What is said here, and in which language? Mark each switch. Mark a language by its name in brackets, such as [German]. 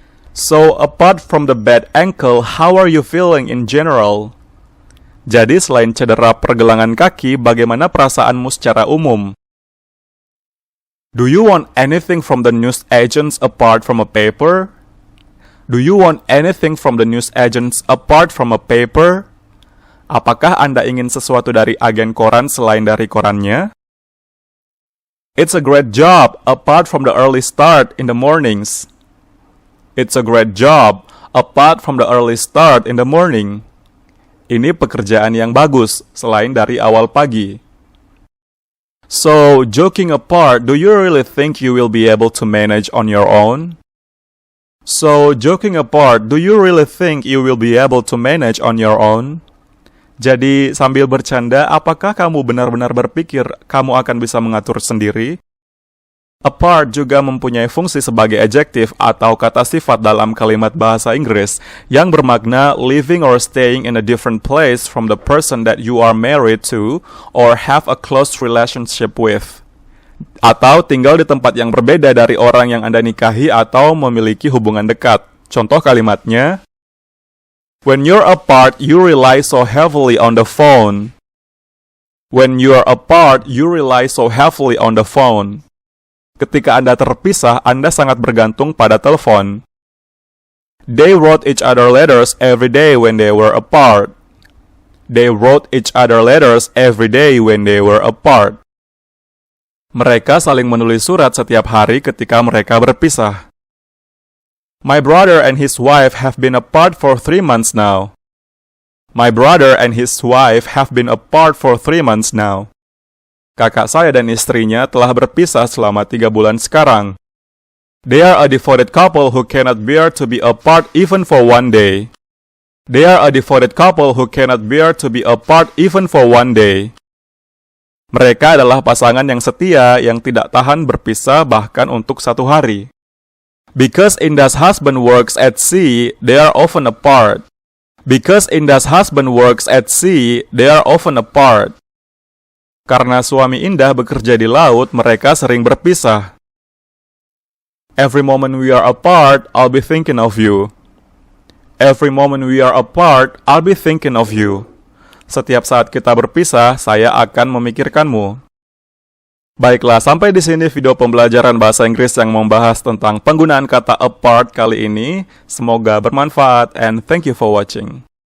[English] So, apart from the bad ankle, how are you feeling in general? [Indonesian] Jadi, selain cedera pergelangan kaki, bagaimana perasaanmu secara umum? [English] Do you want anything from the news agents apart from a paper? Do you want anything from the news agents apart from a paper? [Indonesian] Apakah Anda ingin sesuatu dari agen koran selain dari korannya? [English] It's a great job apart from the early start in the mornings. It's a great job apart from the early start in the morning. [Indonesian] Ini pekerjaan yang bagus selain dari awal pagi. [English] So, joking apart, do you really think you will be able to manage on your own? So, joking apart, do you really think you will be able to manage on your own? [Indonesian] Jadi, sambil bercanda, apakah kamu benar-benar berpikir kamu akan bisa mengatur sendiri? [English] Apart [Indonesian] juga mempunyai fungsi sebagai adjektif atau kata sifat dalam kalimat bahasa Inggris yang bermakna [English] living or staying in a different place from the person that you are married to or have a close relationship with. [Indonesian] Atau tinggal di tempat yang berbeda dari orang yang Anda nikahi atau memiliki hubungan dekat. Contoh kalimatnya, [English] when you're apart, you rely so heavily on the phone. When you're apart, you rely so heavily on the phone. [Indonesian] Ketika Anda terpisah, Anda sangat bergantung pada telepon. [English] They wrote each other letters every day when they were apart. They wrote each other letters every day when they were apart. [Indonesian] Mereka saling menulis surat setiap hari ketika mereka berpisah. [English] My brother and his wife have been apart for 3 months now. My brother and his wife have been apart for 3 months now. [Indonesian] Kakak saya dan istrinya telah berpisah selama 3 bulan sekarang. [English] They are a devoted couple who cannot bear to be apart even for 1 day. They are a devoted couple who cannot bear to be apart even for 1 day. [Indonesian] Mereka adalah pasangan yang setia yang tidak tahan berpisah bahkan untuk 1 hari. [English] Because Inda's husband works at sea, they are often apart. Because Inda's husband works at sea, they are often apart. [Indonesian] Karena suami Indah bekerja di laut, mereka sering berpisah. [English] Every moment we are apart, I'll be thinking of you. Every moment we are apart, I'll be thinking of you. [Indonesian] Setiap saat kita berpisah, saya akan memikirkanmu. Baiklah, sampai di sini video pembelajaran bahasa Inggris yang membahas tentang penggunaan kata apart kali ini. Semoga bermanfaat [English] and thank you for watching.